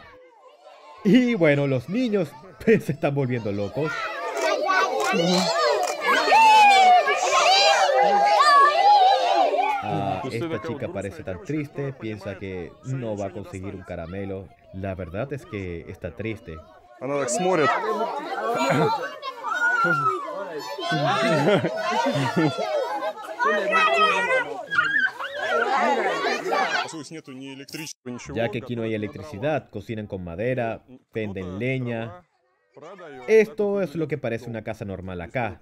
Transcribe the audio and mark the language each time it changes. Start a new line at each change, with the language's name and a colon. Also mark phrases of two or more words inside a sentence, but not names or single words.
Spanish: Y bueno, los niños se están volviendo locos. Esta chica parece tan triste, piensa que no va a conseguir un caramelo. La verdad es que está triste.
Russian: Она так смотрит.
Spanish: Ya que aquí no hay electricidad, cocinan con madera, venden leña. Esto es lo que parece una casa normal acá.